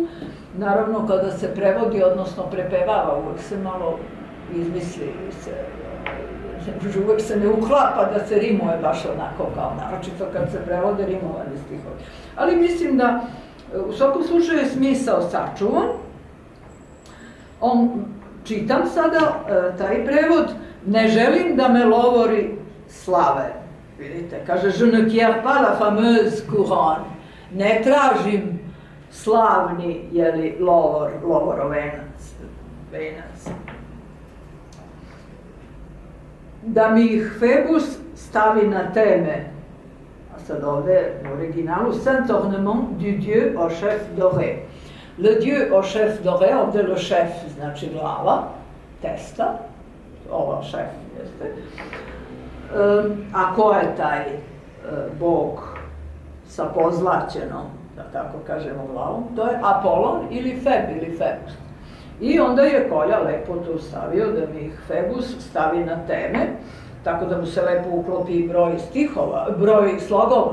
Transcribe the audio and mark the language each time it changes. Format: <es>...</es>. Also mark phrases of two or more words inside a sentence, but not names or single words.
<sr>Naravno, kada se prevodi, odnosno prepevava, uvek se malo izmisli, uvek se ne uklapa da se rimuje baš onako kao naročito kad se prevode rimovani stihovi. Ali mislim da u svakom slučaju je smisao sačuvan. Čitam sada taj prevod, ne želim da me lovori slave. Vidite, kaže,</sr> <fr>je ne quiers pas la fameuse couronne.</fr> <sr>Ne tražim slavni, lovorovenac, venac. Da mi ih Febus stavi na teme, a sad ovde u originalu,</sr> <fr>saint ornement du Dieu au chef doré. Le Dieu au chef doré, ovde le chef</fr> <sr>znači glava,</sr> <fr>testa,</fr> <sr>ovo šef jeste. A ko je taj bog sa pozlaćenom, da tako kažemo, glavom? To je Apolon ili Feb ili Febus. I onda je Kolja lepo tu stavio da mi ih Febus stavi na teme, tako da mu se lepo uklopi broj slogova.</sr>